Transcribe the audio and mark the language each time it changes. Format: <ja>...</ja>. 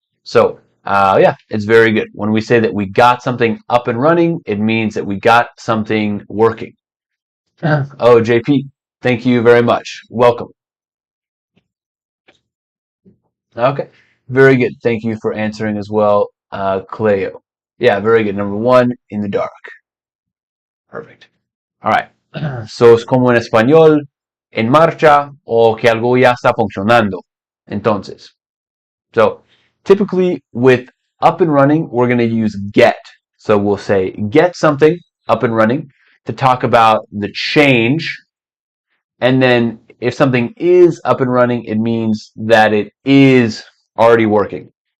<en>So yeah, it's very good. When we say that we got something up and running, it means that we got something working. Oh, JP, thank you very much. Welcome. Okay, very good. Thank you for answering as well, Cleo. Yeah, very good. Number 1, in the dark. Perfect. All right.</en> <es>So es como en español, en marcha o que algo ya está funcionando. Entonces,</es> <en>so typically with up and running, we're going to use get. So we'll say get something up and running to talk about the change. And then if something is up and running, it means that it is already working.</en>